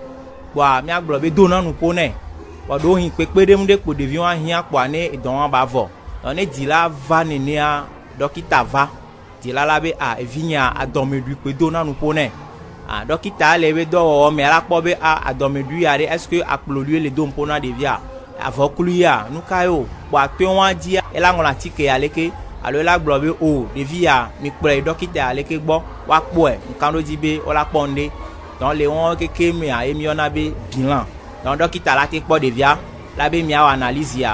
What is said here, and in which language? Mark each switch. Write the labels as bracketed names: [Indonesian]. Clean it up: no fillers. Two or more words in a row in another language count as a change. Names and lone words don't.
[Ewe] Boa miagblɔ be dona nuƒo nɛ. Boa ɖewo hi kpekpe ɖe ŋu ɖe kpo ɖeviwo ahia kpoa ne edɔ wɔn ba vɔ. Ne dzila va nenea, dɔkita va. Dzila la be evinya adɔmeɖui kpe dona nuƒo nɛ. Dɔkita le be dɔwɔwɔ me la kpɔ be adɔmeɖui ya ɖe [French] est-ce que [Ewe] akplɔɖui le do ŋƒo na ɖevia? Avɔklu ya, nu ka yo? Boa to wɔn dzi ela ŋlɔ atike ya leke alo ela gblɔ be o ɖevi ya mi kplɔe dɔkita ya leke gbɔ woakpɔe ŋkan ɖo dzi be wola kpɔ ŋɖe. Donc le wɔn keke mea emi yɔna be bilan. Donc dɔkita la te kpɔ ɖevia la be miawɔ analyse ya.